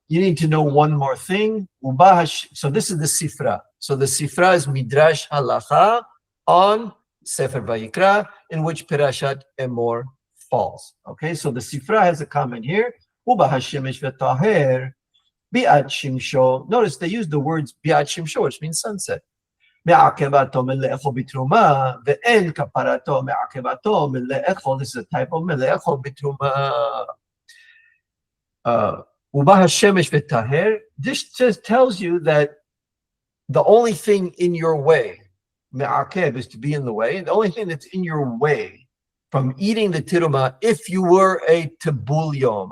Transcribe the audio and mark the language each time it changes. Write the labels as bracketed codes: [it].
[en] You need to know one more thing. So this is the Sifra. So the Sifra is Midrash Halacha on Sefer Vayikra, in which Perashat Emor falls. Okay, so the Sifra has a comment here. [he] Uba hashemesh v'taher bi'at shimsho. [en] Notice they use the words bi'at shimsho, which means sunset. [he] מעכבתו מלאכול בתרומה, ואין כפרתו מעכבתו מלאכול. [en] This is a type of מלאכול בתרומה. [he] ובא השמש וטהר. [en] This just tells you that the only thing in your way, me'akeb, is to be in the way. The only thing that's in your way from eating the tiruma, if you were a tabul yom.